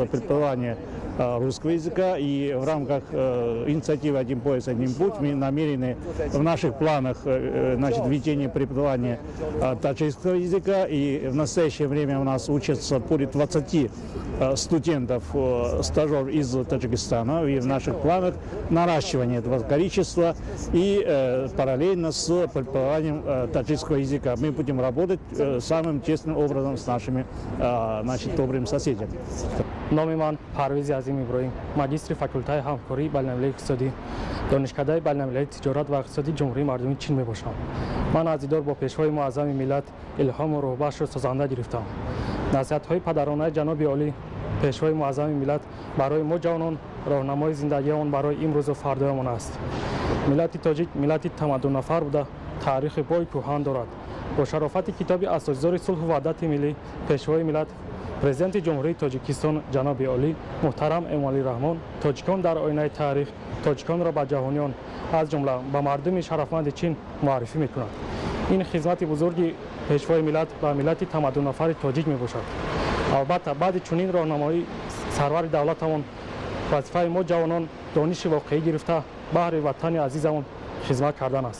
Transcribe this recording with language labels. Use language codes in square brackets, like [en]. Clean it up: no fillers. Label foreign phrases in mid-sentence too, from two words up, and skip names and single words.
[ru] преподавание русского языка, и в рамках инициативы «Один пояс, один путь» мы намерены в наших планах введение преподавания таджикского языка, и в настоящее время у нас учатся более 20 студентов, стажеров из Таджикистана, и в наших планах наращивание этого количества и параллельно с преподаванием таджикского языка. Мы будем работать самым честным образом с нашими добрыми соседями. [tg] Номи ман Парвиз Азим Иброҳим, магистри факултети ҳамкории байналмилалии иқтисодии донишкадаи байналмилалии тиҷорат ва иқтисодии Ҷумҳурии Мардумии Чин мебошам. Ман аз дидор бо Пешвои муаззами миллат илҳом ва рӯҳбахшро созанда гирифтам. Насиҳатҳои падаронаи ҷаноби олӣ Пешвои муаззами миллат барои мо ҷавонон роҳнамои зиндагиамон барои имрӯз ва фардоямон аст. Миллати тоҷик миллати тамаддун нафар буда, таърихи бойи куҳан дорад. Бо шарофати китоби Асосгузори сулҳ ва ваҳдати миллӣ Пешвои миллат президенти ҷумҳурии тоҷикистон ҷаноби олӣ муҳтарам эмомалӣ раҳмон тоҷикон дар оинаи таърих тоҷиконро ба ҷаҳониён аз ҷумла ба мардуми шарафманди чин муаррифӣ мекунад. ин хизмати бузурги пешвои миллат ба миллати тамаддуннафари тоҷик мебошад. албатта баъди чунин роҳнамоӣ сарвари давлатамон вазифаи мо ҷавонон дониши воқеӣ гирифта баҳри ватани азизамон хизмат кардан аст.